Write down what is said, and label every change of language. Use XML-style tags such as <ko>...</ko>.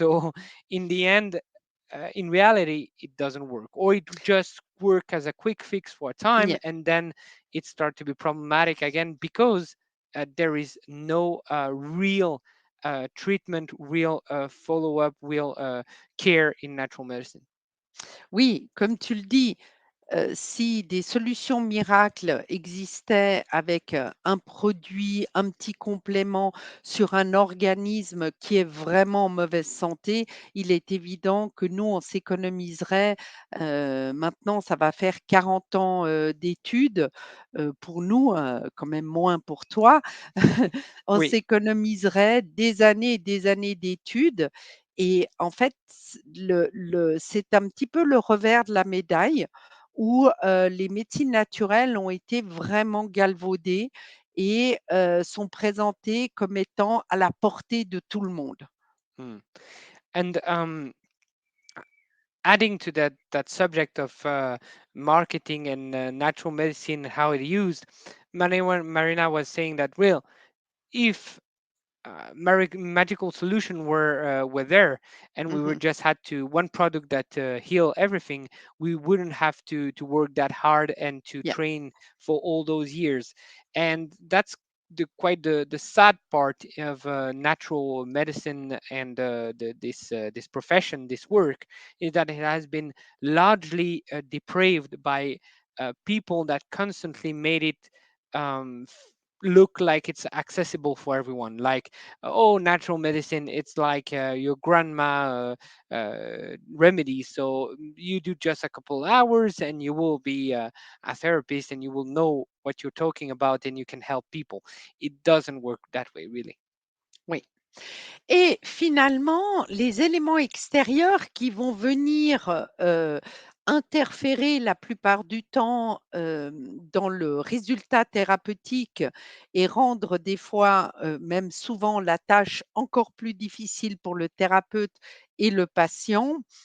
<en>So in the end, in reality, it doesn't work, or it just work as a quick fix for a time, Yeah. and then it start to be problematic again because there is no real treatment, real follow-up, real care in natural medicine.</en> <fr>Oui, comme tu le dis, si des solutions miracles existaient avec, un produit, un petit complément sur un organisme qui est vraiment en mauvaise santé, il est évident que nous, on s'économiserait, maintenant ça va faire 40 ans, d'études, pour nous, quand même moins pour toi. On Oui. s'économiserait des années et des années d'études et en fait, c'est un petit peu le revers de la médaille où, les médecines naturelles ont été vraiment galvaudées et sont présentées comme étant à la portée de tout le monde. Mm.</fr> <en>And adding to that subject of marketing and natural medicine, how it used, Marina was saying that, well, if magical solution were there, and we were Mmh. just had to one product that heal everything, we wouldn't have to work that hard and to Yeah. train for all those years. And that's the sad part of natural medicine and this profession, this work, is that it has been largely depraved by people that constantly made it um, look like it's accessible for everyone, like, oh, natural medicine, it's like your grandma remedy, so you do just a couple hours and you will be a therapist and you will know what you're talking about and you can help people. It doesn't work that way, really.</en> <fr>Oui. Et finalement, les éléments extérieurs qui vont venir, interférer la plupart du temps, dans le résultat thérapeutique et rendre des fois, même souvent la tâche encore plus difficile pour le thérapeute et le patient.</fr>